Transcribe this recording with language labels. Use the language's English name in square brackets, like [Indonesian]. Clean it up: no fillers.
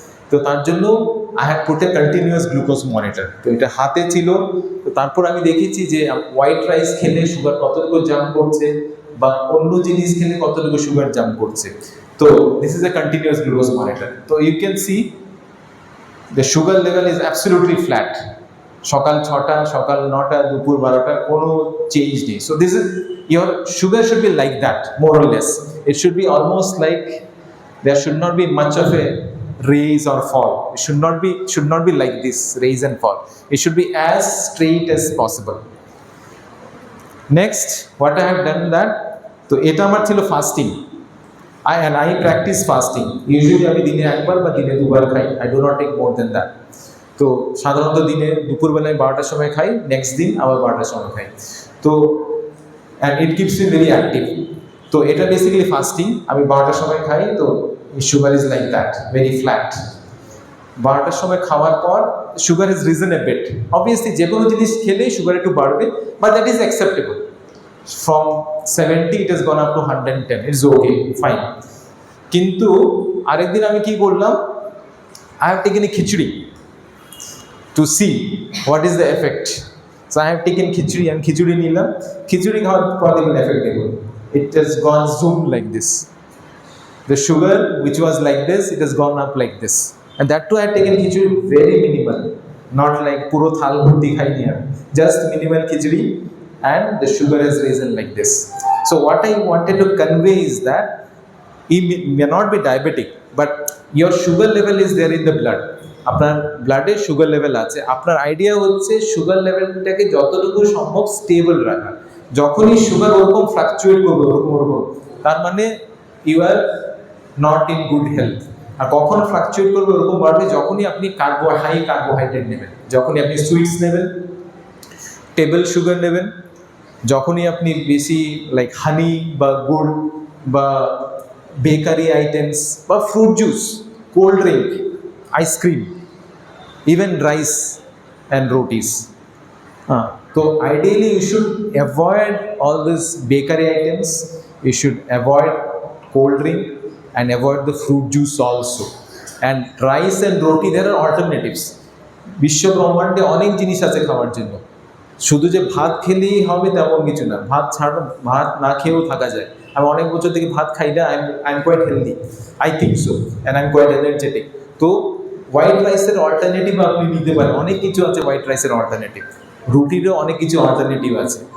[Bangla] তো তার জন্য [English] I have put a continuous glucose monitor. [Bangla] তো এটা হাতে ছিল, তো তারপর আমি দেখেছি যে হোয়াইট রাইস খেলে সুগার কতটুকু জাম্প করছে, বা অন্য জিনিস খেলে কতটুকু সুগার জাম্প করছে। [English] তো this is a continuous glucose monitor. তো you can see the sugar level is absolutely flat. [Bangla] সকাল 6টা, সকাল 9টা, দুপুর 12টা, কোনো চেঞ্জ নেই। [English] So this is your sugar should be like that, more or less. It should be almost like there should not be much of a raise or fall. It should not be like this, raise and fall. It should be as straight as possible. Next, what I have done that, [Bangla] তো এটা আমার ছিল fasting. [English] I practice fasting. Usually [Bangla] আমি দিনে একবার বা দিনে 2বার খাই। [English] I do not take more than that. [Bangla] তো সাধারণত দিনে দুপুরবেলায় 12টার সময় খাই, নেক্সট দিন আবার 12টার সময় খাই। [English] তো and it keeps me very active. [Bangla] তো এটা বেসিক্যালি ফাস্টিং। আমি 12টার সময় খাই, তো [English] Sugar is like that, very flat. [Bangla] 12টার সময় খাওয়ার পর sugar is reason A bit. Obviously যে কোনো জিনিস খেলেই সুগার একটু বাড়বে, [English] But that is acceptable. From 70 it is gone up to 110, it's okay, fine. [Bangla] কিন্তু আরেকদিন আমি কি করলাম, [English] I have taken a khichdi to see what is the effect. So I have taken khichdi and [Bangla] khichdi nilam. Khichdi খাওয়ার পর দেখুন effect দেখুন, [English] it has gone zoom like this. The sugar which was like this, it has gone up like this. And that too I have taken khichdi very minimal, not like [Bangla] puro thal bhurti khaini আমি, [English] just minimal khichdi, and the sugar has risen like this. So what I wanted to convey is that you may not be diabetic, but your sugar level is there in the blood. [Bangla] আপনার ব্লাডে sugar level আছে, আপনার idea হচ্ছে sugar লেভেলটাকে যতটুকু সম্ভব stable রাখা। যখনই sugar ওরকম fluctuate করবে ওরকম, তার মানে [English] You are not in good health. [Bangla] আর কখন ফ্লাকচুয়েট করবে ওরকম বাড়বে, যখনই আপনি হাই কার্বোহাইড্রেট নেবেন, যখনই আপনি সুইটস নেবেন, টেবিল সুগার নেবেন, যখনই আপনি বেশি লাইক হানি বা গুড় বা বেকারি আইটেমস বা fruit juice, cold drink, [English] ice cream, even rice and rotis. So ideally you should avoid all these bakery items, you should avoid cold drink and avoid the fruit juice also. And rice and roti, there are alternatives. [Bangla] বিশ্ব ব্রহ্মাণ্ডে অনেক জিনিস আছে খাওয়ার জন্য, শুধু যে ভাত খেলেই হবে তেমন কিছু না। ভাত না খেয়েও থাকা যায়। আমি অনেক বছর থেকে ভাত খাই না, [English] I am quite healthy, I think so, and I am quite energetic. [Bangla] তো হোয়াইট রাইসের অল্টারনেটিভ আপনি নিতে পারেন, অনেক কিছু আছে হোয়াইট রাইসের অল্টারনেটিভ, রুটিরও অনেক কিছু অল্টারনেটিভ আছে।